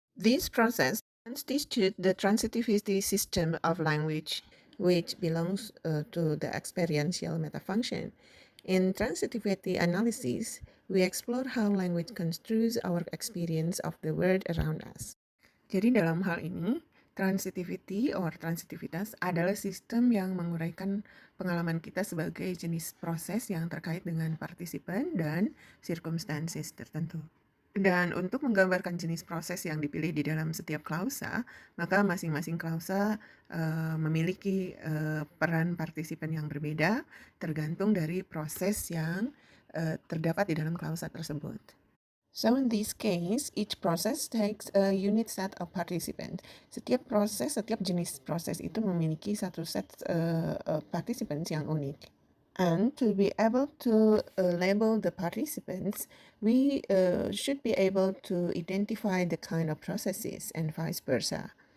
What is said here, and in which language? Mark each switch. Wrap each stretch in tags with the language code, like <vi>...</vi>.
<en>This process constitutes the transitivity system of language, which belongs to the experiential metafunction. In transitivity analysis, we explore how language construes our experience of the world around us.</en> <id>Jadi dalam hal ini, transitivity or transitivitas adalah sistem yang menguraikan pengalaman kita sebagai jenis proses yang terkait dengan partisipan dan circumstances tertentu. Dan untuk menggambarkan jenis proses yang dipilih di dalam setiap klausa, maka masing-masing klausa memiliki peran partisipan yang berbeda tergantung dari proses yang terdapat di dalam klausa tersebut.</id> <en>So in this case, each process takes a unique set of participants.</en> <id>Setiap proses, setiap jenis proses itu memiliki satu set participants yang unik.</id> <en>And to be able to label the participants, we should be able to identify the kind of processes and vice versa.</en>